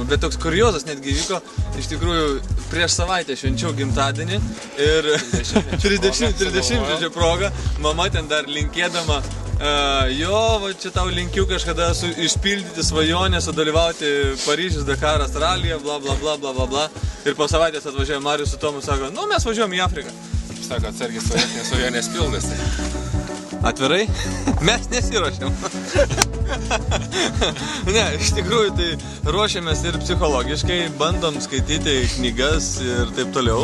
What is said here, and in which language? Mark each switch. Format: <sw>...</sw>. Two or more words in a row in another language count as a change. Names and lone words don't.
<lt>Bet toks kuriozas netgi vyko, iš tikrųjų prieš savaitę švenčiau gimtadienį ir 30 proga, mama ten dar linkėdama, va čia tau linkiu kažkada išpildyti svajonę, sudalyvauti Paryžius Dakaras ralyje, bla bla bla bla bla bla. Ir po savaitės atvažiavo Marius su Tomu, sako, nu mes važiuojam į Afriką. Sako, atsargiai svajonės pildosi. Atvirai? Mes nesiruošiam. Ne, iš tikrųjų tai ruošiamės ir psichologiškai, bandom skaityti knygas ir taip toliau.</lt>